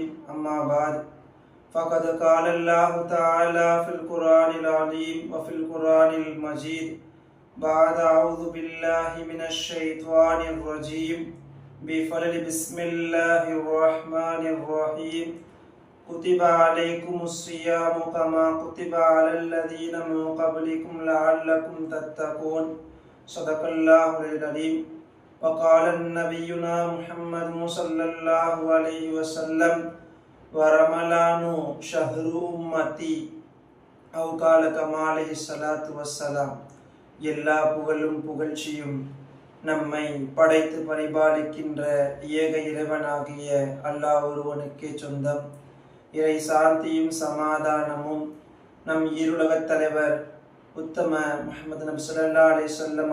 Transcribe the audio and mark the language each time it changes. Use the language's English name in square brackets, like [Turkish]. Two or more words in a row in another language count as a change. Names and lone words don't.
[Arabic] أما بعد فقد قال الله تعالى في القرآن العظيم وفي القرآن المجيد بعد أعوذ بالله من الشيطان الرجيم بفضل بسم الله الرحمن الرحيم كتب عليكم الصيام كما كتب على الذين من قبلكم لعلكم تتقون. صدق الله العظيم. وقال نبينا محمد صلى الله عليه وسلم ورمضان شهر أمتي أو قال كما عليه الصلاة والسلام. [Tamil] எல்லா புகழும் புகழ்ச்சியும் நம்மை படைத்து பரிபாலிக்கின்ற ஏக இறைவனாகிய அல்லாஹ் ஒருவனுக்கே சொந்தம். இறை சாந்தியும் சமாதானமும் நம் ஈருலகத் தலைவர் உத்தம முஹம்மது நபி [Arabic] صلى الله عليه وسلم